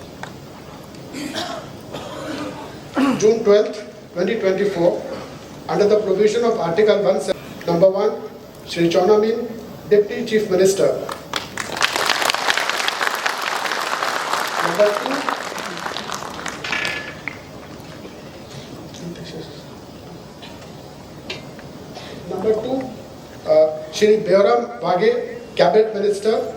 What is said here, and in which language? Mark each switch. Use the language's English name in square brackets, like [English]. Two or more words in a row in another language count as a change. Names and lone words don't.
[English] June 12, 2024, under the provision of Article 1, Number 1, Shri Chaunamin, Deputy Chief Minister. Number 2, Shri Bairam Wage, Cabinet Minister.